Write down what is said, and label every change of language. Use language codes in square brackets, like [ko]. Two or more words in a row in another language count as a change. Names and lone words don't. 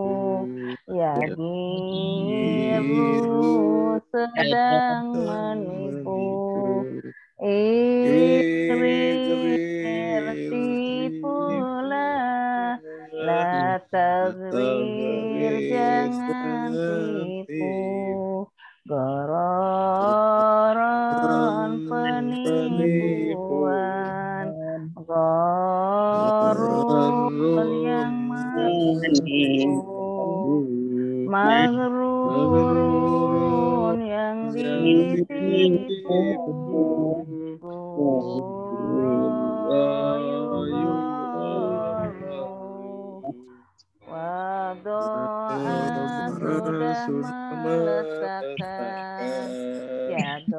[id] yagiru sedang menipu, ighrir tipulah, [ar] لا تغرر [id] jangan tipu, gharoran penipuan, yang menipu, maghrurun yang ditipu, wadoa sudah meletakkan, ya